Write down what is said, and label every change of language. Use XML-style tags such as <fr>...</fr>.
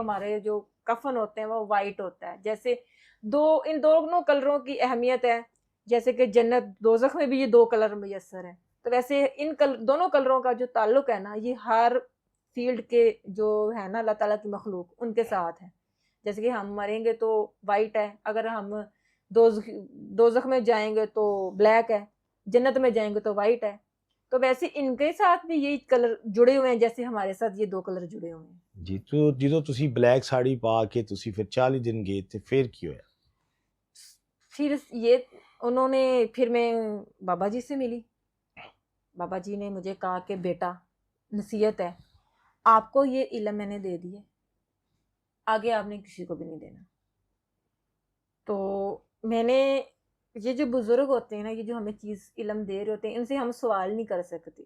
<hi>तो हमारे जो कफन होते हैं वो वाइट होता है। जैसे इन दोनों कलरों की अहमियत है, जैसे कि जन्नत दोजख में भी ये दो कलर मुयस्सर हैं, तो वैसे दोनों कलरों का जो ताल्लुक है ना, ये हर फील्ड के जो है ना अल्लाह ताला की मखलूक उनके साथ है। जैसे कि हम मरेंगे तो वाइट है, अगर हम दोजख में जाएंगे तो ब्लैक है, जन्नत में जाएंगे तो वाइट है। तो वैसे इनके साथ भी यही कलर जुड़े हुए हैं, जैसे हमारे साथ ये दो कलर जुड़े हुए हैं।</hi> <pa>ਜੀ, तो ਜਦੋਂ ਤੁਸੀਂ ਬਲੈਕ ਸਾੜੀ ਪਾ ਕੇ ਤੁਸੀਂ ਫਿਰ 40 ਦਿਨ ਗਏ ਤੇ ਫਿਰ ਕੀ ਹੋਇਆ?</pa> <hi>फिर ये उन्होंने फिर मैं बाबा जी से मिली। बाबा जी ने मुझे कहा कि बेटा, नसीहत है, आपको ये इल्म मैंने दे दी है, आगे आपने किसी को भी नहीं देना। तो मैंने, ये जो बुजुर्ग होते हैं ना, ये जो हमें चीज़ इल्म दे रहे होते हैं, इनसे हम सवाल नहीं कर सकते।</hi>